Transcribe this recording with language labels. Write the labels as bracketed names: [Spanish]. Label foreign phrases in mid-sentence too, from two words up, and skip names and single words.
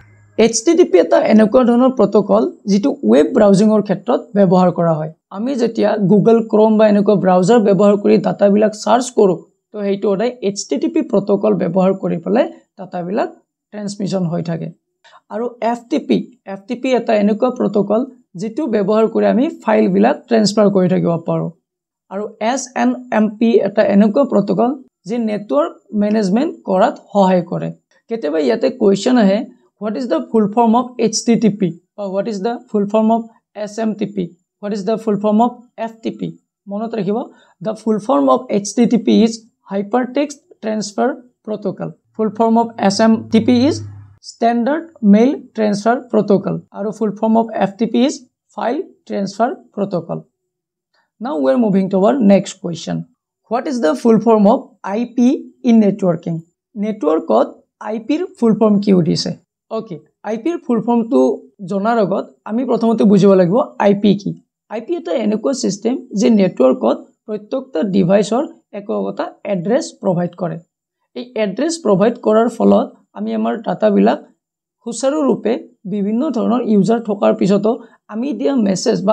[Assamese] HTTP এটা এনেকুৱা ধৰণৰ প্ৰটোকল যিটো ওয়েব ব্ৰাউজিংৰ ক্ষেত্ৰত ব্যৱহাৰ কৰা হয় আমি যেতিয়া Google Chrome বা এনেকুৱা ব্ৰাউজাৰ ব্যৱহাৰ কৰি ডাটাবিলাক সাৰ্চ কৰো তো হেইটো সদায় HTTP প্ৰটোকল ব্যৱহাৰ কৰি পেলাই ডাটাবিলাক ট্ৰান্সমিশন হৈ থাকে আৰু FTP এটা এনেকুৱা প্ৰটোকল যিটো ব্যৱহাৰ কৰি আমি ফাইল বিলাক ট্ৰান্সফাৰ কৰি থাকিব পাৰো আৰু SNMP এটা এনেকুৱা প্ৰটোকল যি [English] network management [Assamese] কৰাত সহায় কৰে কেতিয়াবা ইয়াতে কোৱেশ্চন আহে [English] what is the full form of HTTP or what is the full form of SMTP what is the full form of FTP [Assamese] মনত ৰাখিব [English] the full form of HTTP is hypertext transfer protocol full form of SMTP is standard mail transfer protocol আৰু full form of FTP is file transfer protocol now we are moving to our next question what is the full form of IP in networking [Assamese] networkত IP ৰ full form কি হৈছে okay IP ৰ [English] full form [Assamese] to জনাৰ আগত আমি প্ৰথমতে বুজিব লাগিব IP কি IP এটা এনেকুৱা সিস্টেম যে নেটৱৰ্কত প্ৰত্যেকটা ডিভাইসৰ একোটা [English] address provide [Assamese] কৰে এই [English] address provide [Assamese] কৰাৰ ফলত আমি আমাৰ ডাটাবিলাক খুচৰু ৰূপে বিভিন্ন ধৰণৰ ইউজাৰ থকাৰ পিছতো আমি দিয়া মেছেজ বা